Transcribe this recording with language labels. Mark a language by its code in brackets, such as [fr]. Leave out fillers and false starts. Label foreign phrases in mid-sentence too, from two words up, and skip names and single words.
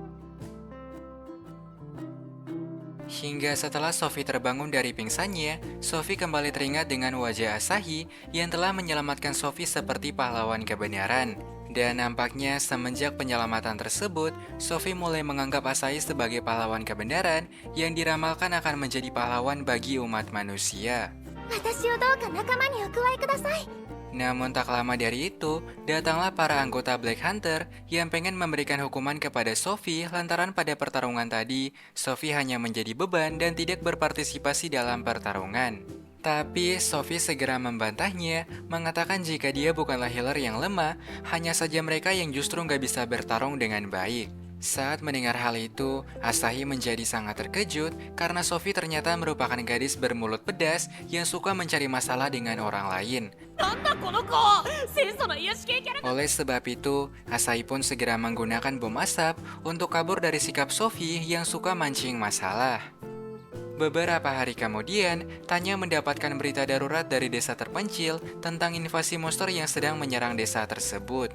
[id] Hingga setelah Sophie terbangun dari pingsannya, Sophie kembali teringat dengan wajah Asahi yang telah menyelamatkan Sophie seperti pahlawan kebenaran. Dan nampaknya semenjak penyelamatan tersebut, Sophie mulai menganggap Asahi sebagai pahlawan kebenaran yang diramalkan akan menjadi pahlawan bagi umat manusia. [ja] 私をどうか仲間にお加えください [id] Namun tak lama dari itu, datanglah para anggota Black Hunter yang pengen memberikan hukuman kepada Sophie lantaran pada pertarungan tadi, Sophie hanya menjadi beban dan tidak berpartisipasi dalam pertarungan. Tapi Sophie segera membantahnya, mengatakan jika dia bukanlah healer yang lemah, hanya saja mereka yang justru nggak bisa bertarung dengan baik. Saat mendengar hal itu, Asahi menjadi sangat terkejut karena Sophie ternyata merupakan gadis bermulut pedas yang suka mencari masalah dengan orang lain. [ja] なんだこの子戦争の癒し系キャラ [id] Oleh sebab itu, Asahi pun segera menggunakan bom asap untuk kabur dari sikap Sophie yang suka mancing masalah. Beberapa hari kemudian, Tanya mendapatkan berita darurat dari desa terpencil tentang invasi monster yang sedang menyerang desa tersebut.